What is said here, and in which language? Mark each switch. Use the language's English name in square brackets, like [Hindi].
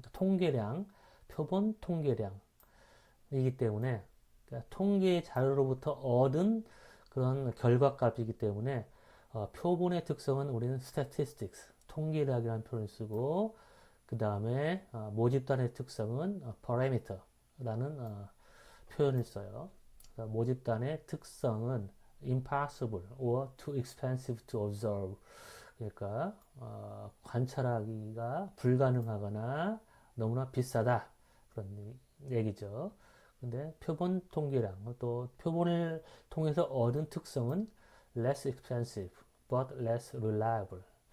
[Korean] 통계량, 표본 통계량이기 때문에 그러니까 통계 자료로부터 얻은 그런 결과값이기 때문에 표본의 특성은 우리는 statistics, 통계량이라는 표현을 쓰고, 그 다음에 모집단의 특성은 parameter라는 표현을 써요. 그러니까 모집단의 특성은 [English] impossible or too expensive to observe. [Korean] 그러니까 관찰하기가 불가능하거나 너무나 비싸다 그런 얘기죠. 근데 표본 통계량 또 표본을 통해서 얻은 특성은 [English] less expensive but less reliable.